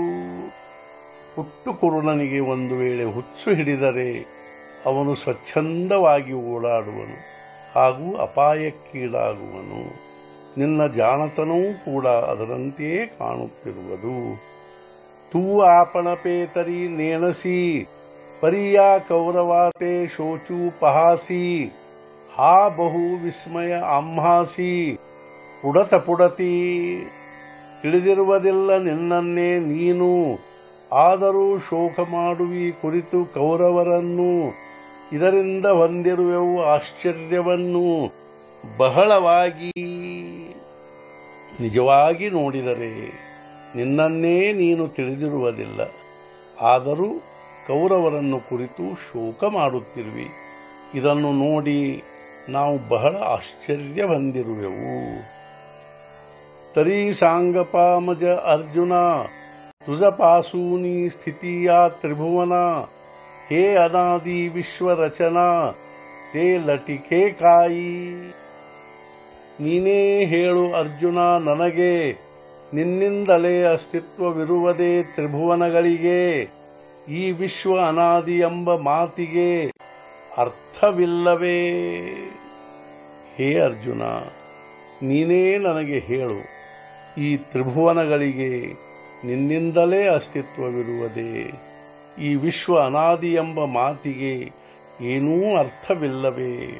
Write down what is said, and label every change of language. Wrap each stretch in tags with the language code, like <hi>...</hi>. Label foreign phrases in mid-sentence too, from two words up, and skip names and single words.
<kn>ಹುಟ್ಟು ಕುರುಡನಿಗೆ ಒಂದು ವೇಳೆ ಹುಚ್ಚು ಹಿಡಿದರೆ ಅವನು ಸ್ವಚ್ಛಂದವಾಗಿ ಓಡಾಡುವನು ಹಾಗೂ ಅಪಾಯಕ್ಕೀಡಾಗುವನು। ನಿನ್ನ ಜಾಣತನವೂ ಕೂಡ ಅದರಂತೆಯೇ ಕಾಣುತ್ತಿರುವುದು।</kn> <mr>ತೂ आपणपेतरी नेणसी परिया कौरवाते शोचू पहासी हा बहु विस्मय आम्हासि पुढत पुढती।</mr> <kn>ತಿಳಿದಿರುವುದಿಲ್ಲ ನಿನ್ನನ್ನೇ ನೀನು ಆದರೂ ಶೋಕ ಮಾಡುವಿ ಕುರಿತು ಕೌರವರನ್ನು ಇದರಿಂದ ಹೊಂದಿರುವೆವು ಆಶ್ಚರ್ಯವನ್ನು ಬಹಳವಾಗಿ। ನಿಜವಾಗಿ ನೋಡಿದರೆ ನಿನ್ನನ್ನೇ ನೀನು ತಿಳಿದಿರುವುದಿಲ್ಲ ಆದರೂ ಕೌರವರನ್ನು ಕುರಿತು ಶೋಕ ಮಾಡುತ್ತಿರುವಿ ಇದನ್ನು ನೋಡಿ ನಾವು ಬಹಳ ಆಶ್ಚರ್ಯ ಹೊಂದಿರುವೆವು।</kn> <mr>तरी सांगपामज अर्जुन तुझ पासूनी स्थितिया त्रिभुवना हे अनादि विश्वरचना ते लटिके काई।</mr> <kn>ನೀನೇ ಹೇಳು ಅರ್ಜುನ ನನಗೆ ನಿನ್ನಿಂದಲೇ ಅಸ್ತಿತ್ವವಿರುವುದೇ ತ್ರಿಭುವನಗಳಿಗೆ ಈ ವಿಶ್ವ ಅನಾದಿ ಎಂಬ ಮಾತಿಗೆ ಅರ್ಥವಿಲ್ಲವೇ? ಹೇ ಅರ್ಜುನ ನೀನೇ ನನಗೆ ಹೇಳು ಈ ತ್ರಿಭುವನಗಳಿಗೆ ನಿನ್ನಿಂದಲೇ ಅಸ್ತಿತ್ವವಿರುವುದೇ ಈ ವಿಶ್ವ ಅನಾದಿ ಎಂಬ ಮಾತಿಗೆ ಏನೂ ಅರ್ಥವಿಲ್ಲವೇ?</kn>